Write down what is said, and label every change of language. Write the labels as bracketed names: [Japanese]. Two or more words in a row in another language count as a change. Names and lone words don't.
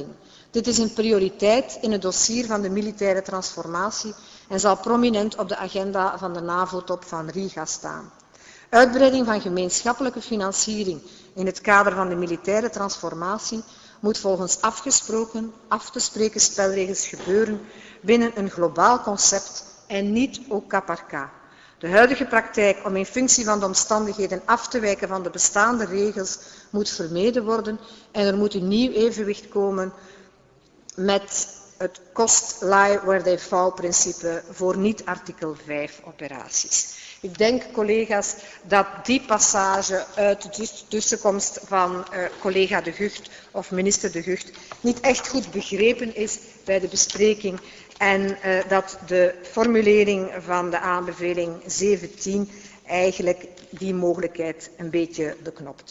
[Dutch] Dit is een prioriteit in het dossier van de militaire transformatie en zal prominent op de agenda van de NAVO-top van Riga staan. Uitbreiding van gemeenschappelijke financiering in het kader van de militaire transformatie moet volgens af te spreken spelregels gebeuren binnen een globaal concept en niet [French] au cas par cas. [Dutch] De huidige praktijk om in functie van de omstandigheden af te wijken van de bestaande regels moet vermeden worden en er moet een nieuw evenwicht komen met het [English] cost lie where they fall [Dutch] principe voor niet-artikel 5 operaties. Ik denk, collega's, dat die passage uit de tussenkomst van collega De Gucht of minister De Gucht niet echt goed begrepen is bij de bespreking en dat de formulering van de aanbeveling 17 eigenlijk die mogelijkheid een beetje beknopt.